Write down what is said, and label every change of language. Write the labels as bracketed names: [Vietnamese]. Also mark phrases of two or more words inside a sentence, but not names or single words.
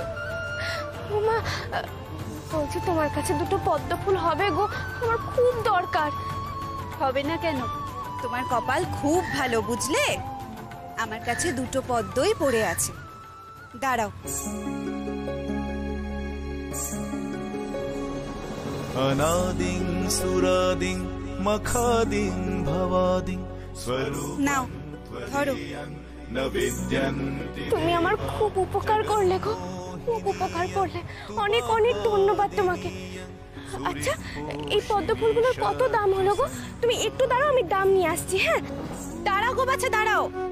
[Bangla] মা বলছি তোমার কাছে দুটো পদ্ম ফুল হবে গো? আমার খুব দরকার। হবে না কেন? তোমার কপাল খুব ভালো বুঝলে। আমার কাছে দুটো পদ্মই পড়ে আছে, দাঁড়াও। [Sanskrit] अनादिं सुरादिं मखादिं भवादिं स्वरूप [Bangla] নাও ধরো। [Sanskrit] न विद्यन्ति। [Bangla] তুমি আমার খুব উপকার করলে গো, খুব উপকার করলে। অনেক অনেক ধন্যবাদ তোমাকে। আচ্ছা, এই পদ্ম ফুলগুলোর কত দাম হলো গো? তুমি একটু দাঁড়াও, আমি দাম নিয়ে আসছি। হ্যাঁ, দাঁড়াও গো বাচ্চা, দাঁড়াও।